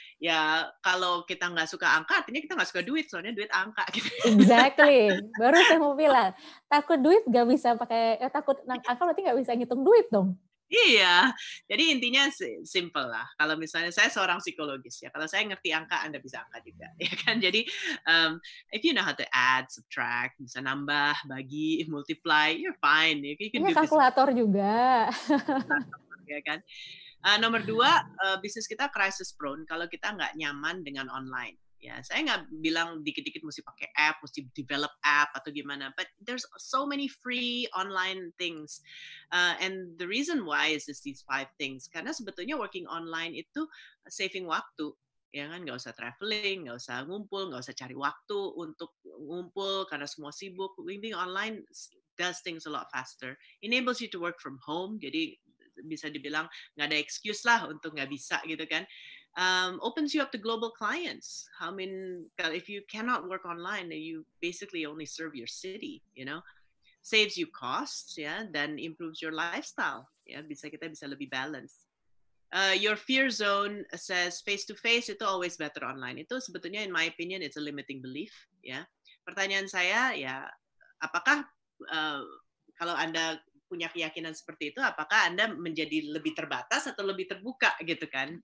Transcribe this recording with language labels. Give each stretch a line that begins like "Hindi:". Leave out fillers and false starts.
Indonesian: Ya kalau kita nggak suka angka, artinya kita nggak suka duit, soalnya duit angka. Gitu.
English: Exactly.
Indonesian: Baru saya mau bilang, takut duit nggak bisa pakai, takut angka berarti nggak bisa ngitung duit dong. Iya, jadi intinya simple lah. Kalau misalnya saya seorang psikologis ya, kalau saya ngerti angka, Anda bisa angka juga, ya kan?
English: Jadi if you know how to add, subtract,
Indonesian: bisa nambah, bagi,
English: multiply, you're fine. You can do
Indonesian: kalkulator juga. Ya kan? Nomor 2, bisnis kita crisis prone kalau kita nggak nyaman dengan online. Ya, saya nggak bilang dikit-dikit mesti pakai app, mesti develop app atau gimana.
English: But there's so many free online things. And the reason why is these 5 things.
Indonesian: Karena sebetulnya working online itu saving waktu. Ya kan, nggak usah traveling, nggak usah ngumpul, nggak usah cari waktu untuk ngumpul karena semua sibuk.
English: Working online does things a lot faster. Enables you to work from home.
Indonesian: Jadi bisa dibilang nggak ada excuse lah untuk nggak bisa gitu kan.
English: Opens you up to global clients. I mean, if you cannot work online, you basically only serve your city, you know. Saves you costs, yeah, then improves your lifestyle.
Indonesian: Yeah, kita bisa lebih balance.
English: Your fear zone says face-to-face itu always better online.
Indonesian: Itu sebetulnya,
English: in my opinion, it's a limiting belief.
Indonesian: Ya, pertanyaan saya, ya, apakah kalau Anda punya keyakinan seperti itu, apakah Anda menjadi lebih terbatas atau lebih terbuka gitu kan?